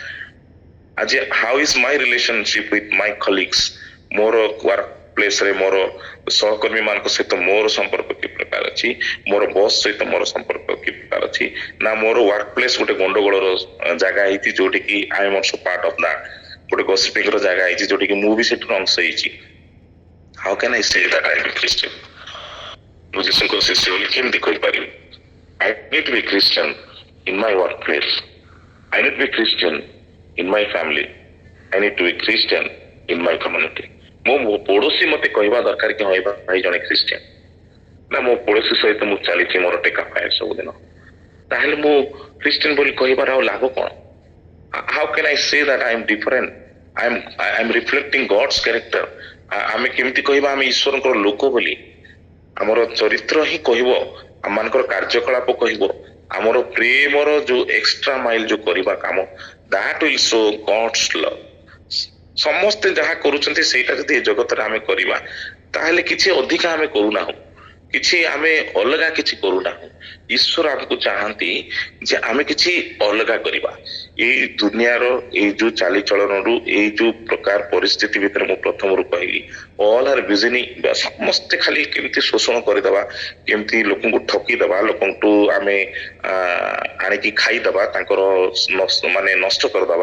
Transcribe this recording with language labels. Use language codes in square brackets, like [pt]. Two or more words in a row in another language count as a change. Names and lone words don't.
[or] ଆଜି [en] how is my relationship with my colleagues, [or] ମୋର [en] work placeରେ [or] ମୋର ସହକର୍ମୀ ମାନଙ୍କ ସହିତ ମୋର ସମ୍ପର୍କ କି ପ୍ରକାର ଅଛି, ମୋର ବସ୍ ସହିତ ମୋର ସମ୍ପର୍କ କି ପ୍ରକାର ଅଛି, ନା ମୋର [en] work place [or] ଗୋଟେ ଗଣ୍ଡଗୋଳର ଜାଗା ହେଇଛି ଯୋଉଠି କି [en] I am also part of that, [or] ଗୋଟେ ଗସିପିଙ୍ଗର ଜାଗା ହେଇଛି ଯୋଉଠି କି ମୁଁ ବି ସେଠୁ ଅଂଶ ହେଇଛି। [en] How can I say that I am a Christian? [or] ମୁଁ ଯୀଶୁଙ୍କ ଶିଷ୍ୟ ବୋଲି କେମିତି କହିପାରିବି? [en] I need to be Christian in my workplace. I need to be Christian in my family. I need to be Christian in my community। [or] ମୋ ପଡୋଶୀ ମତେ କହିବା ଦରକାର କି ହଁ ଭାଇ ଜଣେ ଖ୍ରୀଷ୍ଟିଆନ, ନା ମୋ ପଡୋଶୀ ସହିତ ମୁଁ ଚାଲିଛି ମୋର ଟେକା ପାଏ ସବୁଦିନ, ତାହେଲେ ମୁଁ ଖ୍ରୀଷ୍ଟିଆନ ବୋଲି କହିବାର ଆଉ ଲାଭ କଣ? [en] How can I say that I am different? I am reflecting God's character। [or] ଆମେ କେମିତି କହିବା ଆମେ ଈଶ୍ୱରଙ୍କର ଲୋକ ବୋଲି? ଆମର ଚରିତ୍ର ହିଁ କହିବ, ଆମମାନଙ୍କର କାର୍ଯ୍ୟକଳାପ କହିବ, ଆମର ପ୍ରେମର ଯୋଉ [en] extra mile [or] ଯୋଉ କରିବା କାମ, [en] that will show God's love। [or] ସମସ୍ତେ ଯାହା କରୁଛନ୍ତି ସେଇଟା ଯଦି ଏ ଜଗତରେ ଆମେ କରିବା, ତାହେଲେ କିଛି ଅଧିକା ଆମେ କରୁନାହୁଁ, କିଛି ଆମେ ଅଲଗା କିଛି କରୁନାହୁଁ। ଈଶ୍ୱର ଆମକୁ ଚାହାନ୍ତି ଯେ ଆମେ କିଛି ଅଲଗା କରିବା। ଏଇ ଦୁନିଆର ଏଇ ଯୋଉ ଚାଲିଚଳନରୁ, ଏଇ ଯୋଉ ପ୍ରକାର ପରିସ୍ଥିତି ଭିତରେ ମୁଁ ପ୍ରଥମରୁ କହିଲି, [en] all are busy, [or] ସମସ୍ତେ ଖାଲି କେମିତି ଶୋଷଣ କରିଦବା, କେମିତି ଲୋକଙ୍କୁ ଠକିଦବା, ଲୋକଙ୍କୁ ଆମେ ଆଣିକି ଖାଇଦବା, ତାଙ୍କର ମାନେ ନଷ୍ଟ କରିଦବା।